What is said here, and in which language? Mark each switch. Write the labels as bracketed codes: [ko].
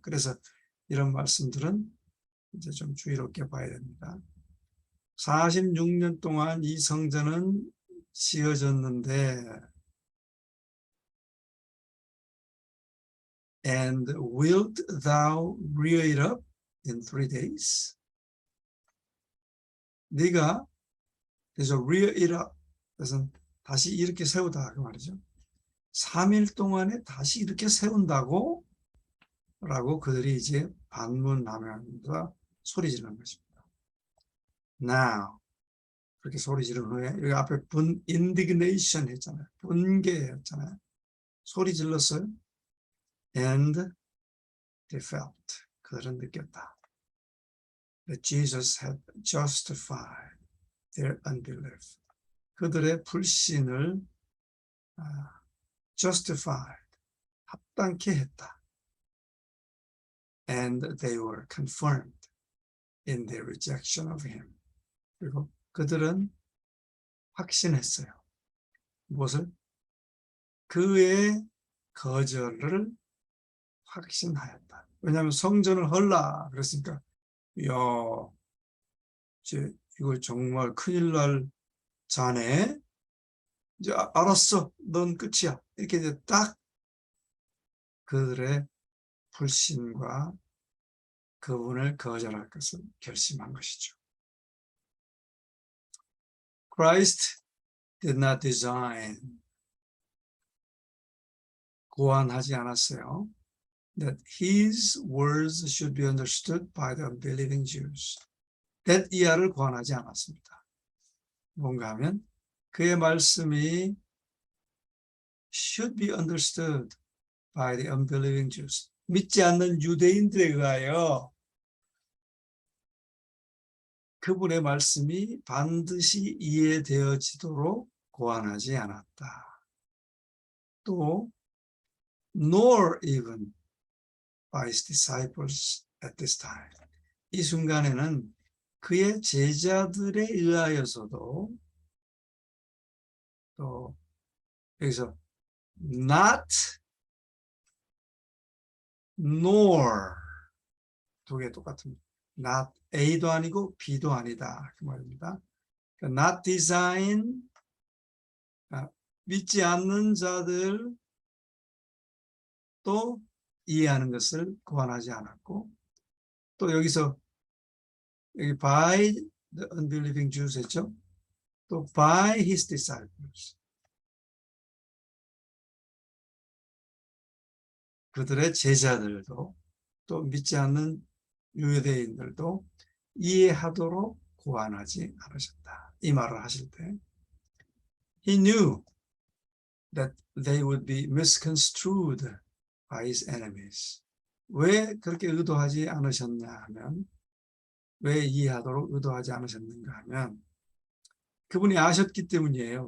[ko] 그래서 이런 말씀들은 이제 좀 주의롭게 봐야 됩니다. 46년 동안 이 성전은 지어졌는데 [en] And wilt thou rear it up in 3 days? [ko] 네가 그래서 [en] rear it up, [ko] 그것은 다시 이렇게 세우다 그 말이죠. 3일 동안에 다시 이렇게 세운다고? 라고 그들이 이제 반문하면서 소리 지르는 것입니다. Now, 그렇게 소리 지른 후에 여기 앞에 indignation 했잖아요. 분개했잖아요. 소리 질렀어요. [en] And they felt, [ko] 그들은 느꼈다. [en] That Jesus had justified their unbelief. [ko] 그들의 불신을 justified, 합당케 했다. [en] And they were confirmed in their rejection of him. [ko] 그리고 그들은 확신했어요. 무엇을? 그의 거절을 확신하였다. 왜냐하면 성전을 헐라 그랬으니까 이야, 이제 이거 정말 큰일 날 자네. 이제 알았어, 넌 끝이야. 이렇게 이제 딱 그들의 불신과 그분을 거절할 것을 결심한 것이죠. [en] Christ did not design, [ko] 고안하지 않았어요. [en] That his words should be understood by the unbelieving Jews. [ko] that 이하를 고안하지 않았습니다. 뭔가 하면 그의 말씀이 [en] should be understood by the unbelieving Jews. [ko] 믿지 않는 유대인들에 의하여 그분의 말씀이 반드시 이해되어지도록 고안하지 않았다. [en] 또 nor even by his disciples at this time. [ko] 이 순간에는 그의 제자들에 의하여서도 또 여기서 not nor 두 개 똑같습니다. not A도 아니고 B도 아니다 그 말입니다. not design, 믿지 않는 자들 또 이해하는 것을 고안하지 않았고 또 여기서 여기 [en] by the unbelieving Jews [ko] 했죠. 또 [en] by his disciples, [ko] 그들의 제자들도 또 믿지 않는 유대인들도 이해하도록 고안하지 않으셨다. 이 말을 하실 때 [en] He knew that they would be misconstrued by his enemies. [ko] 왜 그렇게 의도하지 않으셨냐 하면 왜 이해하도록 의도하지 않으셨는가 하면 그분이 아셨기 때문이에요.